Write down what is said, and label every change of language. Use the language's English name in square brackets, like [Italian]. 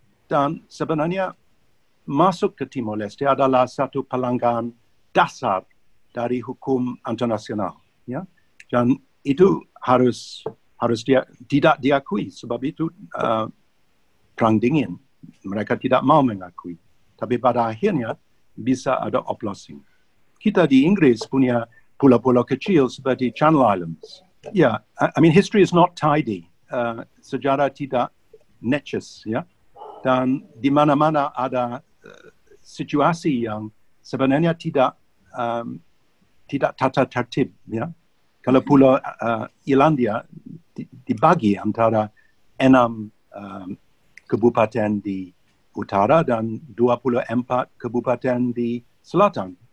[Indonesian] Dan sebenarnya masuk ke Timor Leste adalah satu pelanggaran dasar dari hukum internasional, ya. Dan itu harus tidak diakui, sebab itu perang dingin mereka tidak mau mengakui. Tapi pada akhirnya bisa ada oplossing. Kita di Inggris punya pulau-pulau kecil seperti Channel Islands. [English] Ya, I mean history is not tidy. [Indonesian] Sejarah tidak necis, ya. Dan di mana-mana ada situasi yang sebenarnya tidak tata tertib, ya. Kalau Pulau Irlandia dibagi antara 6 kabupaten di utara dan 24 kabupaten di selatan.